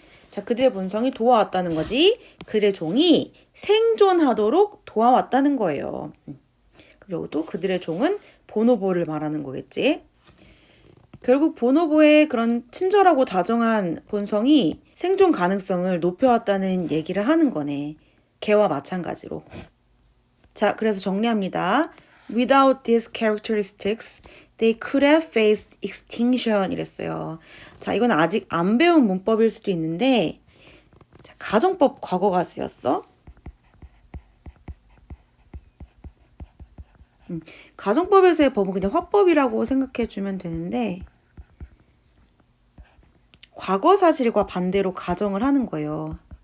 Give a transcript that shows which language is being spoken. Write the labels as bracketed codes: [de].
[ko] 자, 그들의 본성이 도와왔다는 거지. 그들의 종이 생존하도록 도와왔다는 거예요. 그럼 여기도 그들의 종은 보노보를 말하는 거겠지. 결국 보노보의 그런 친절하고 다정한 본성이 생존 가능성을 높여왔다는 얘기를 하는 거네. 개와 마찬가지로. 자, 그래서 정리합니다. [en] Without these characteristics, they could have faced extinction [ko] 이랬어요. 자, 이건 아직 안 배운 문법일 수도 있는데 자, 가정법 과거가 쓰였어. 가정법에서의 법은 그냥 화법이라고 생각해주면 되는데 과거 사실과 반대로 가정을 하는 거예요.